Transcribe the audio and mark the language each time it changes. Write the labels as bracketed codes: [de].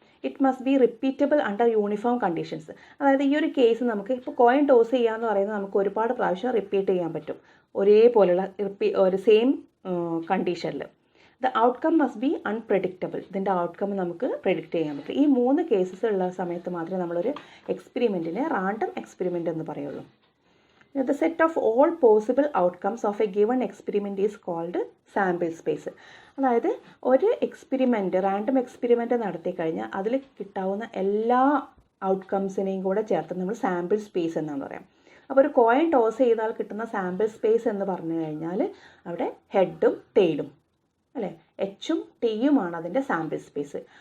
[en] It must be repeatable under uniform conditions. [ml] അതായത് ഈ ഒരു കേസ് നമുക്ക് ഇപ്പോൾ കോയിൻ ടോസ് ചെയ്യാന്ന് പറയുന്നത് നമുക്ക് ഒരുപാട് പ്രാവശ്യം റിപ്പീറ്റ് ചെയ്യാൻ പറ്റും, ഒരേപോലെയുള്ള ഒരു സെയിം കണ്ടീഷനിൽ. [en] The outcome must be unpredictable. [ml] ഇതിൻ്റെ ഔട്ട്കം നമുക്ക് പ്രെഡിക്റ്റ് ചെയ്യാൻ പറ്റും. ഈ 3 കേസസ് ഉള്ള സമയത്ത് മാത്രമേ നമ്മളൊരു എക്സ്പെരിമെൻറ്റിനെ റാൻഡം എക്സ്പെരിമെൻ്റ് എന്ന് പറയുള്ളൂ. [en] The set of all possible outcomes of a given experiment is called sample space. [ml] അതായത് ഒരു എക്സ്പെരിമെൻറ്റ് റാൻഡം എക്സ്പെരിമെൻറ്റ് നടത്തി കഴിഞ്ഞാൽ അതിൽ കിട്ടാവുന്ന എല്ലാ ഔട്ട്കംസിനെയും കൂടെ ചേർത്ത് നമ്മൾ സാമ്പിൾ സ്പേസ് എന്നാണ് പറയാം. അപ്പോൾ ഒരു കോയിൻ ടോസ് ചെയ്താൽ കിട്ടുന്ന സാമ്പിൾ സ്പേസ് എന്ന് പറഞ്ഞു കഴിഞ്ഞാൽ അവിടെ ഹെഡും ടെയിലും അല്ലേ, എച്ചും ടിയുമാണ് അതിൻ്റെ സാമ്പിൾ സ്പേസ്.